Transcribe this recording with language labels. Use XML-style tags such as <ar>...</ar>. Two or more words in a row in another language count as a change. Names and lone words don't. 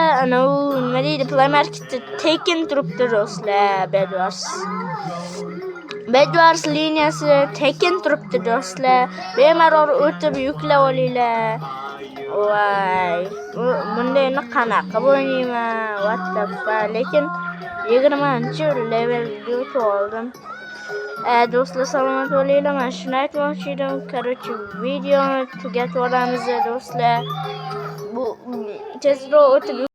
<uz>Ana u nima deydi, Play Marketda tekin turibdi do'stlar. Bedwars liniyasi tekin turibdi do'stlar. Bemalol o'tib yuklab olinglar. Voy, bundayni qanaqa o'ynayman?</uz> <en>What the fuck?</en> <uz>Lekin 20-levelga o'tib oldim. Do'stlar, salomat bo'linglar. Men shuni aytmoqchi edim. Короче, videoni tugatib olamiz do'stlar. Bu tezroq o'tib</uz>